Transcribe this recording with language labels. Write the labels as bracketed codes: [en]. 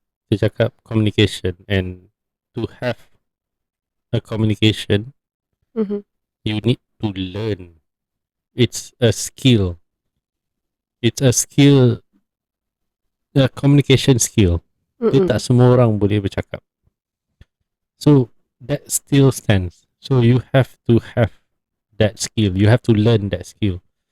[ms] Dia cakap [en] communication, and to have a communication, you need to learn. It's a skill. It's a skill, a communication skill. [ms] Dia tak semua orang boleh bercakap. [en] So that still stands. So you have to have that skill. You have to learn that skill.